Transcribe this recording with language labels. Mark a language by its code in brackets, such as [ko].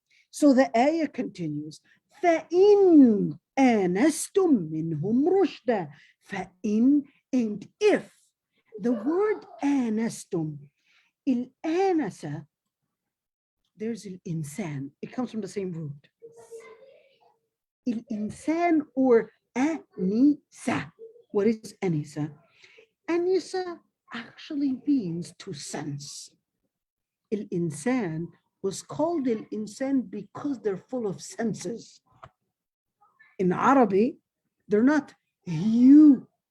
[en] So the ayah continues, [ar] فَإِنْ آنَسْتُم مِّنْهُمْ رُشْدًا. [en] فَإِنْ, and if. The word آنَسْتُم, الآنسة, there's الإنسان. It comes from the same root. [ar] الإنسان or أنيسة. [en] What is أنيسة? أنيسة actually means to sense. الإنسان was called الإنسان because they're full of senses. In Arabic, they're not human.